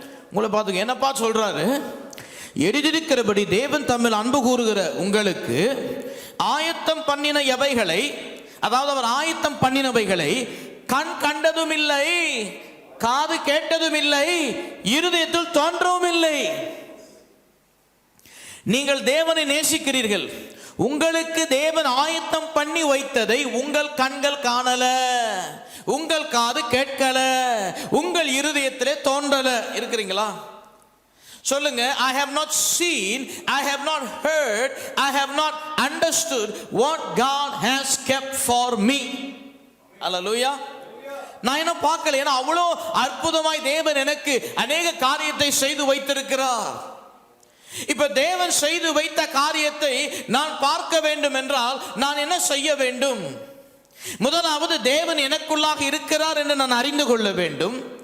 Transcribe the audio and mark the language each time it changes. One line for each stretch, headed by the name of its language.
Tamil: உங்களை பார்த்து என்ன பார்த்து சொல்றாரு? எழுதியிருக்கிறபடி தேவன் தம்மில் அன்பு கூறுகிற உங்களுக்கு ஆயத்தம் பண்ணின எவைகளை, அதாவது அவர் ஆயத்தம் பண்ணினவைகளை கண் கண்டதும் இல்லை, காது கேட்டதும் இல்லை, இருதயத்தில் தோன்றவும் இல்லை. நீங்கள் தேவனை நேசிக்கிறீர்கள், உங்களுக்கு தேவன் ஆயத்தம் பண்ணி வைத்ததை உங்கள் கண்கள் காணல, உங்கள் காது கேட்கல, உங்கள் இருதயத்திலே தோன்றல. இருக்கிறீங்களா?
English: சொல்லுங்க, I have not seen, I have not heard, I have not understood what God has kept for me. Hallelujah.
Tamil: நான் என்ன பார்க்கல, ஏன்னா அவ்வளோ அற்புதமாய் தேவன் எனக்கு அநேக காரியத்தை செய்து வைத்திருக்கிறார். இப்ப தேவன் செய்து வைத்த காரியத்தை நான் பார்க்க வேண்டும் என்றால் நான் என்ன செய்ய வேண்டும்? முதலாவது தேவன் எனக்குள்ளாக இருக்கிறார் என்று நான் அறிந்து கொள்ள வேண்டும்.